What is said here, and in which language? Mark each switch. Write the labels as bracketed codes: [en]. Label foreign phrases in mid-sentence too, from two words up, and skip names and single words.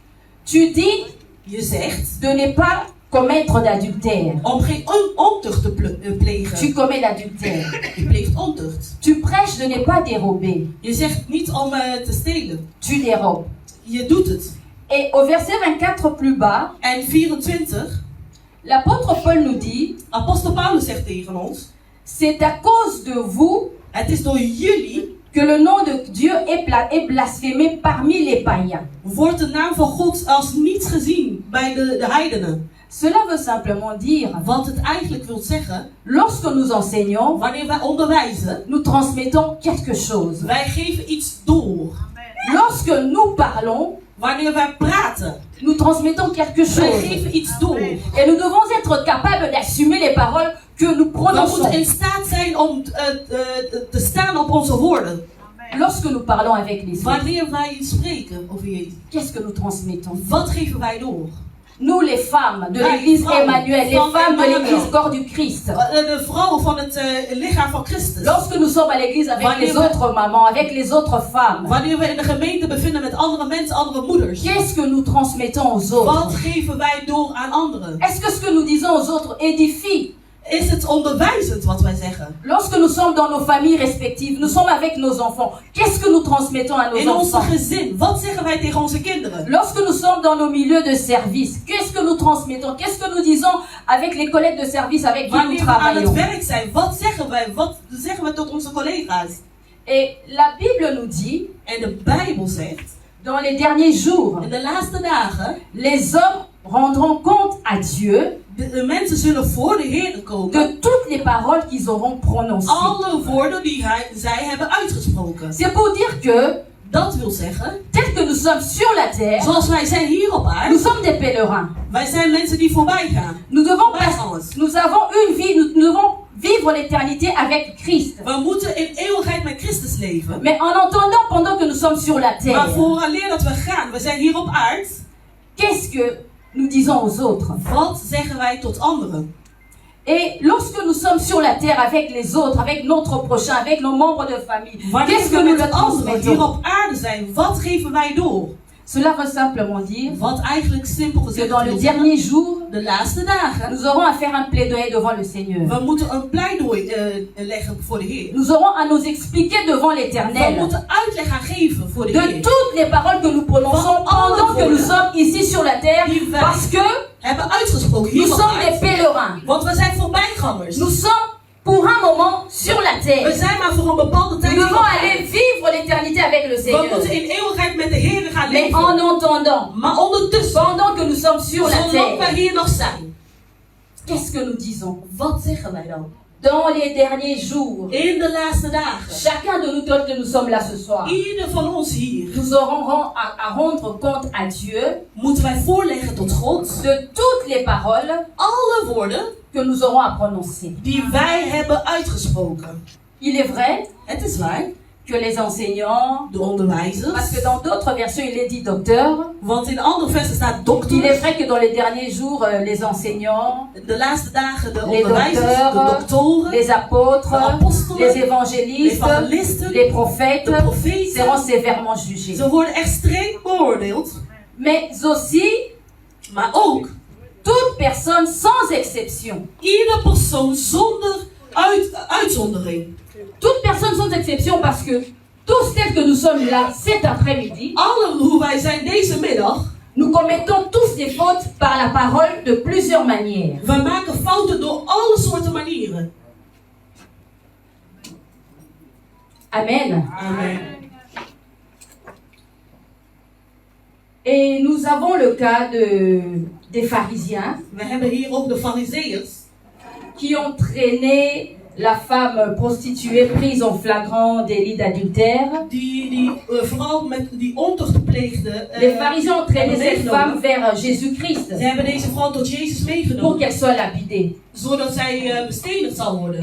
[fr] Tu dis [nl] Je zegt, [fr] de ne pas commettre d'adultère. [nl] om geen ontucht te plegen. [fr] Tu commets l'adultère. [nl] Je pleegt ontucht. [fr] Tu prêches de ne pas dérober. [nl] Je zegt niet om te stelen. [fr] Tu dérobes. [nl] Je doet het. [fr] Et au verset 24 plus bas, [nl] En 24, [fr] l'apôtre Paul nous dit, [nl] Apostel Paulus zegt tegen ons, [fr] c'est à cause de vous [nl] het is door jullie [fr] que le nom de Dieu est blasphémé parmi les païens. [nl] wordt de naam van God als niets gezien bij de heidenen. [fr] Cela veut simplement dire, [nl] Wat het eigenlijk wil zeggen, [fr] lorsque nous enseignons, [nl] wanneer wij onderwijzen, [fr] nous transmettons quelque chose. [nl] wij geven iets door. [fr] Lorsque nous parlons, [nl] Wanneer wij praten, [fr] nous transmettons quelque [nl] wij [fr] chose. [nl] geven iets door. [fr] Et nous devons être capables d'assumer les paroles que nous [nl] We moeten [fr] prononçons. [nl] in staat zijn om te staan op onze woorden. [fr] Lorsque nous parlons avec les autres, [nl] Wanneer wij spreken over Jezus, [fr] qu'est-ce que nous transmettons? [nl] wat geven wij door? [fr] Nous, les femmes de [nl] Wij, [fr] l'église [nl] vrouwen, [fr] Emmanuel, les [nl] van [fr] femmes de [nl] Emmanuel. [fr] l'église corps du Christ. [nl] De vrouwen van het lichaam van Christus. [fr] Lorsque nous sommes à l'église avec [nl] Wanneer [fr] les [nl] we- [fr] autres mamans, avec les autres femmes, [nl] Wanneer we in de gemeente bevinden met andere mensen, andere moeders. [fr] qu'est-ce que nous transmettons aux [nl] Wat [fr] autres? [nl] geven wij door aan anderen? [fr] Est-ce que ce que nous disons aux autres édifie? [nl] Is het onderwijzend wat wij zeggen? [fr] Lorsque nous sommes dans nos familles respectives, nous sommes avec nos enfants, qu'est-ce que nous transmettons à nos [nl] In onze [fr] enfants? [nl] gezin, wat zeggen wij tegen onze kinderen? [fr] Lorsque nous sommes dans nos milieux de service, qu'est-ce que nous transmettons? Qu'est-ce que nous disons avec les collègues de service avec qui nous [nl] Wanneer we aan het [fr] travaillons? [nl] werk zijn, wat zeggen wij? Wat zeggen we tot onze collega's? [fr] Et la Bible nous dit, [nl] En de Bijbel zegt, [fr] dans les derniers jours, [nl] in de laatste dagen, [fr] les hommes rendront compte à Dieu [nl] de mensen zullen voor de Heer komen. [fr] de toutes les paroles qu'ils auront prononcées. [nl] Alle woorden die zij hebben uitgesproken. [fr] C'est pour dire que, [nl] Dat wil zeggen, [fr] tel que nous sommes sur la terre, [nl] zoals wij zijn hier op [fr] nous [nl] aarde, [fr] sommes des pèlerins. [nl] wij zijn mensen die voorbij gaan. [fr] Nous devons [nl] Bij [fr] passer, [nl] alles. [fr] nous avons une vie, nous devons vivre l'éternité avec Christ. [nl] We moeten in eeuwigheid met Christus leven. [fr] Mais en entendant pendant que nous sommes sur la [nl] Maar [fr] terre, [nl] vooraleer dat we gaan, we zijn hier op aarde. [fr] qu'est-ce que nous disons aux autres? [nl] Wat zeggen wij tot anderen? [fr] Et lorsque nous sommes sur la terre avec les autres, avec notre prochain, avec nos membres de famille, [nl] Wanneer [fr] qu'est-ce que [nl] we [fr] nous [nl] met [fr] leur [nl] anderen hier [fr] transmettons? [nl] op aarde zijn, wat geven wij door? [fr] Cela veut simplement dire [nl] Wat eigenlijk simpel [fr] que [nl] gezegd [fr] dans le [nl] wil [fr] dernier jour, [nl] de laatste dagen, [fr] nous aurons à faire un plaidoyer devant le Seigneur. [nl] we moeten een pleidooi leggen voor de Heer. [fr] Nous aurons à nous expliquer devant [nl] We [fr] l'Éternel [nl] moeten uitleg gaan geven voor de de Heer. [fr] toutes les paroles que nous prononçons pendant que nous sommes ici sur la terre, parce que [nl] Hebben uitgesproken hier [fr] nous [nl] op [fr] sommes des [nl] aarde. [fr] pèlerins. [nl] Want we zijn voorbijgangers. [fr] Nous sommes pour un moment sur la [nl] We [fr] terre. [nl] zijn maar voor een bepaalde tijd [fr] Nous [nl] hier op [fr] devons [nl] aarde. [fr] aller vivre l'éternité avec le [nl] We [fr] Seigneur. [nl] moeten in eeuwigheid met de Heer gaan [fr] Mais [nl] leven. [fr] en entendant, [nl] Maar ondertussen, [fr] pendant que nous sommes sur la [nl] zolang wij [fr] terre, [nl] hier nog zijn, [fr] qu'est-ce que nous disons? [nl] wat zeggen wij dan? [fr] Dans les derniers jours, [nl] In de laatste dagen, [fr] chacun de nous, tel que nous sommes là ce soir, [nl] ieder van ons hier, [fr] nous aurons à rendre compte à Dieu [nl] moeten wij voorleggen tot God [fr] de toutes les paroles [nl] alle woorden [fr] que nous aurons à prononcer. [nl] die wij hebben uitgesproken. [fr] Il est vrai [nl] Het is waar, [fr] que les enseignants, [nl] de [fr] parce [nl] onderwijzers, [fr] que dans d'autres versions il est dit docteur, [nl] want in andere versen staat [fr] il est [nl] dokter. [fr] vrai que dans les derniers jours les enseignants, [nl] De laatste dagen de [fr] les [nl] onderwijzers, de [fr] docteurs, [nl] doktoren, [fr] les apôtres, [nl] de apostelen, [fr] les [nl] de [fr] évangélistes, [nl] evangelisten, [fr] les prophètes [nl] de profeten. [fr] seront sévèrement jugés. [nl] Ze worden echt streng beoordeeld, [fr] Mais aussi, [nl] maar ook [fr] toute personne sans exception, [nl] ieder persoon zonder uitzondering. [fr] toute personne sans exception parce que tous tels que nous sommes là cet après-midi, [nl] Alle hoe wij zijn deze middag, [fr] Nous commettons tous des fautes par la parole de plusieurs manières. [nl] We maken fouten door alle soorten manieren. [fr] Amen. [nl] Amen. [fr] Et nous avons le cas des pharisiens [nl] We hebben hier ook de Farizeeërs [fr] qui ont traîné la femme prostituée prise en flagrant délit d'adultère. [nl] die vooral met die ontucht pleegden. [fr] Les pharisiens ont traîné cette femme vers Jésus-Christ [nl] Ze hebben deze vrouw tot Jezus [fr] pour [nl] meegenomen, [fr] qu'elle soit lapidée. [nl] zodat zij bestenigd zal worden.